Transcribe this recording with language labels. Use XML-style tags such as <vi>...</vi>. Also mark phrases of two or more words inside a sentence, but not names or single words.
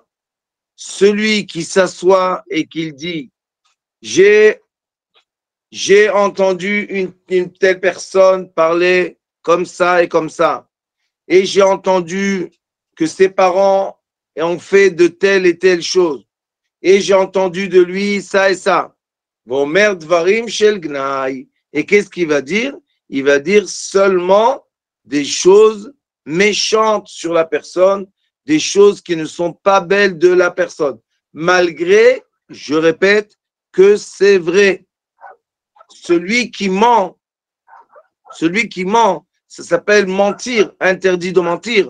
<fr>Celui qui s'assoit et qui dit, j'ai entendu une telle personne parler comme ça et comme ça, et j'ai entendu que ses parents ont fait de telle et telle chose, et j'ai entendu de lui ça et ça.</fr> <he>ואומר דברים של גנאי.</he> <fr>Et qu'est-ce qu'il va dire? Il va dire seulement des choses méchantes sur la personne, des choses qui ne sont pas belles de la personne, malgré, je répète, que c'est vrai. Celui qui ment, ça s'appelle mentir, interdit de mentir.</fr>